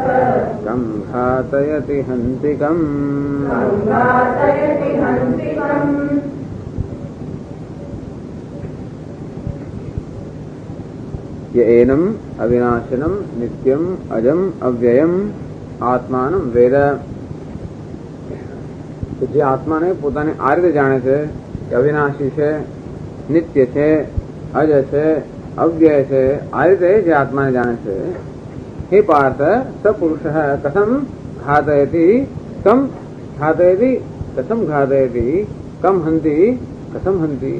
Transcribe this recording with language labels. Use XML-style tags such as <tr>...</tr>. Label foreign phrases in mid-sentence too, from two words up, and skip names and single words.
<sa>कं घातयति हन्तिकम् घातयति हन्तिकम् य एनम अविनाशनम नित्यम अजम अव्ययम आत्मानम वेद.</sa> <gu>જે આત્માને પોતાને આ રીતે જાણે છે કે અવિનાશી છે, નિત્ય છે, અજ છે, અવ્યય છે, આ રીતે જે આત્માને જાણે છે, હે પાર્થ</gu> <sa>सपुरुष कथम घातयति कम घातयति कथम घातयति कम हंति कथम हंति.</sa>